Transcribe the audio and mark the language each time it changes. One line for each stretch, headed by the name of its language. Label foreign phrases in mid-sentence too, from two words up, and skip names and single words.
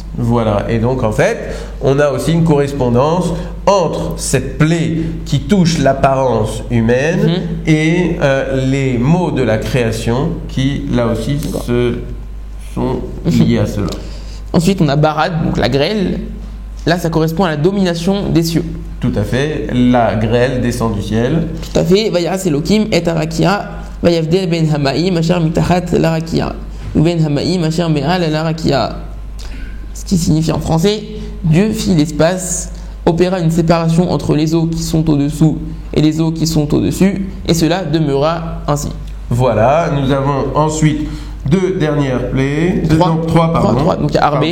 French: Voilà, et donc en fait, on a aussi une correspondance entre cette plaie qui touche l'apparence humaine et les mots de la création qui, là aussi, sont liés à cela. Ensuite, on a Barad, donc la grêle. Là, ça correspond à la domination des cieux. Tout à fait, la grêle descend du ciel. Tout à fait.
Hebrew: ויעש אלוהים את הרקיע ויבדל בין המים אשר מתחת לרקיע. ובין המים אשר מעל לרקיע.
French: Ce qui signifie en français, Dieu fit l'espace, opéra une séparation entre les eaux qui sont au-dessous et les eaux qui sont au-dessus, et cela demeura ainsi. Voilà, nous avons ensuite deux dernières plaies, trois, pardon. Trois. Donc il y a Arbé,